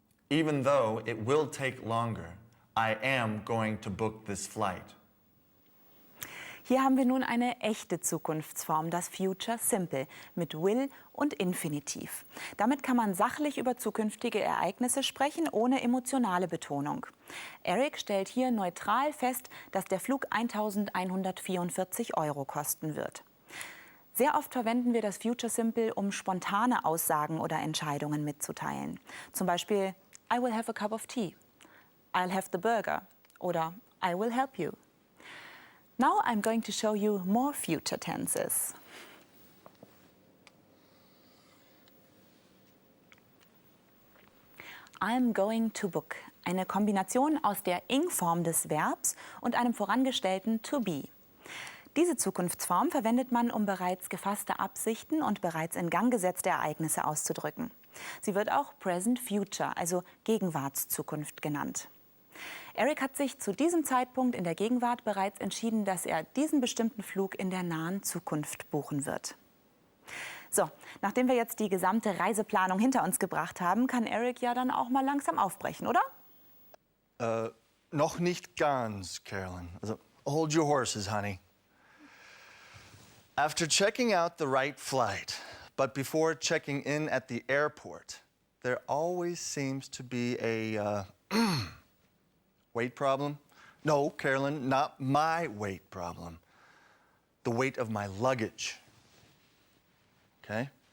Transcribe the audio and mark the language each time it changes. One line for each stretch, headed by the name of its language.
English: Even though it will take longer, I am going to book this flight.
German: Hier haben wir nun eine echte Zukunftsform, das Future Simple, mit will und Infinitiv. Damit kann man sachlich über zukünftige Ereignisse sprechen, ohne emotionale Betonung. Eric stellt hier neutral fest, dass der Flug 1.144 Euro kosten wird. Sehr oft verwenden wir das Future Simple, um spontane Aussagen oder Entscheidungen mitzuteilen. Zum Beispiel,
English: I will have a cup of tea. I'll have the burger oder I will help you. Now I'm going to show you more future tenses. I'm going to book.
German: Eine Kombination aus der ing-Form des Verbs und einem vorangestellten to be. Diese Zukunftsform verwendet man, um bereits gefasste Absichten und bereits in Gang gesetzte Ereignisse auszudrücken. Sie wird auch Present Future, also Gegenwartszukunft genannt. Eric hat sich zu diesem Zeitpunkt in der Gegenwart bereits entschieden, dass er diesen bestimmten Flug in der nahen Zukunft buchen wird. So, nachdem wir jetzt die gesamte Reiseplanung hinter uns gebracht haben, kann Eric ja dann auch mal langsam aufbrechen, oder? Noch nicht ganz, Carolyn.
English: Also, hold your horses, honey. After checking out the right flight, but before checking in at the airport, there always seems to be a weight problem? No, Carolyn, not my weight problem. The weight of my luggage. Okay?